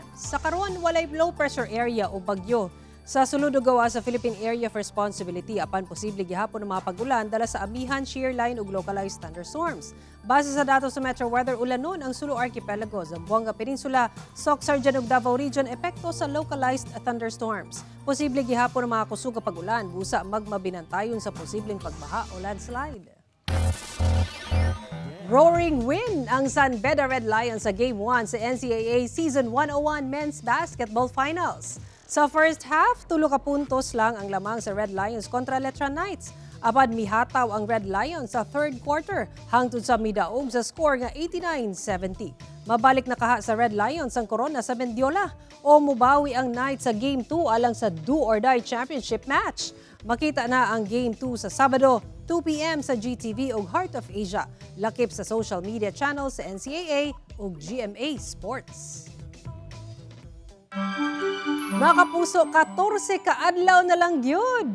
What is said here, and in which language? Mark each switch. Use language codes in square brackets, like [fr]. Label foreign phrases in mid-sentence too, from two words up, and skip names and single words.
[ceb] Sa karon walay [en] low pressure area [ceb] o bagyo sa sulod ug gawa sa Philippine Area of Responsibility apan posible gihapon ang mga pag-ulan dala sa amihan, [en] shear line [ceb] ug [en] localized thunderstorms. [ceb] Base sa datos sa Metro Weather, ulanon ang Sulu Archipelago, Zamboanga Peninsula, Soc-Sarjan ug Davao Region epekto sa [en] localized thunderstorms. [ceb] Posible gihapon ang mga kusog nga pag-ulan busa magmabinantayon sa posibleng pagbaha o landslide. [en] Roaring win [ceb] ang San Beda Red Lions sa Game 1 sa NCAA Season 101 Men's Basketball Finals. Sa [en] first half, [ceb] 2 puntos lang ang lamang sa Red Lions kontra Letra Knights. Abad mihataw ang Red Lions sa third quarter hangtod sa midaog sa score nga 89-70. Mabalik na kaha sa Red Lions ang Corona sa Mendiola o mubawi ang Knights sa Game 2 alang sa [en] do-or-die championship match. [ceb] Makita na ang Game 2 sa Sabado, 2 p.m. sa GTV ug Heart of Asia. Lakip sa social media channels sa NCAA ug GMA Sports. Mga kapuso, 14 ka adlaw na lang gyud.